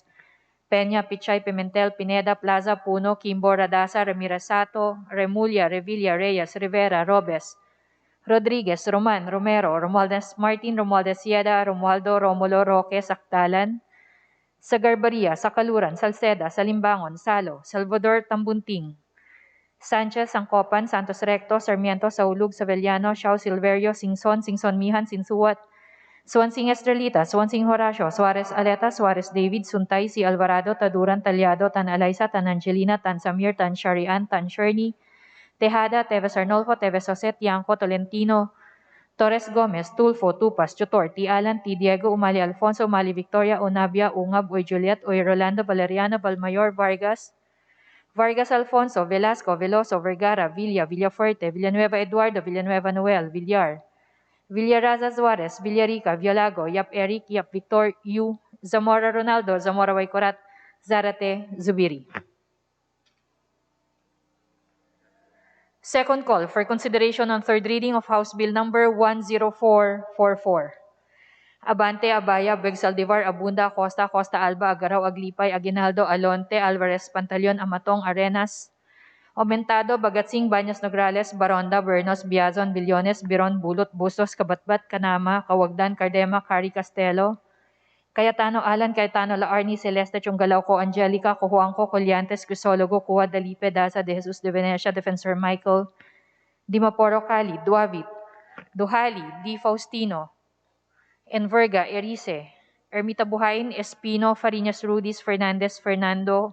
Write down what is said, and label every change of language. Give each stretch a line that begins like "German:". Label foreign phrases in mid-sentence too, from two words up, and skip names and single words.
English: Peña, Pichay, Pimentel, Pineda, Plaza, Puno, Kimbo, Radasa, Ramirez Sato, Remulla, Revilla, Reyes, Rivera, Robes, Rodriguez, Roman, Romero, Romualdez Martin, Romualdez Sieda, Romualdo, Romulo, Roque, Sakdalan, Sagarbaria, Sakaluran, Salceda, Salimbangon, Salo, Salvador Tambunting, Sanchez, Sangcopan, Santos Recto, Sarmiento, Saulug, Savellano, Xiao Silverio, Singson, Mihan, Sinsuat, Swansing Estrelita, Swansing Horacio, Suarez Aleta, Suarez David, Suntay, si Alvarado, Taduran, Talyado, Tan Alaysa, Tan Angelina, Tan Samir, Tan Sharian, Tan Sherny, Tejada, Teves Arnolfo, Teves Jose, Tiangco, Tolentino, Torres Gomez, Tulfo, Tupas, Tutor, T. Alan, T. Diego, Umali Alfonso, Umali Victoria, Unabia, Ungab, Uy Juliet, Uy Rolando, Valeriano, Balmayor, Vargas Alfonso, Velasco, Veloso, Vergara, Villa, Villafuerte, Villanueva Eduardo, Villanueva Noel, Villar, Villaraza Suarez, Villarica, Violago, Yap Eric, Yap Victor, Yu, Zamora Ronaldo, Zamora Waikorat, Zarate, Zubiri. Second call for consideration on third reading of House Bill number 10444. Abante, Abaya, Begsaldivar, Abunda, Costa, Costa Alba, Agaraw, Aglipay, Aguinaldo, Alonte, Alvarez, Pantaleon, Amatong, Arenas, Aumentado, Bagatsing, Baños Nograles, Baronda, Bernos, Biazon, Billones, Biron, Bulot, Bustos, Kabatbat, Kanama, Kawagdan, Cardema, Cari Castelo, Cayetano Alan, Cayetano Laarni, Celeste Chungalauco, Angelica, Cojuangco, Colliantes, Crisologo, Cua, Dalipe, Daza, De Jesus de Venecia, Defensor Michael, Dimaporo Cali, Duavit, Duhali, Di Faustino, Enverga, Erice, Ermita Buhain, Espino, Fariñas Rudis, Fernandez, Fernando,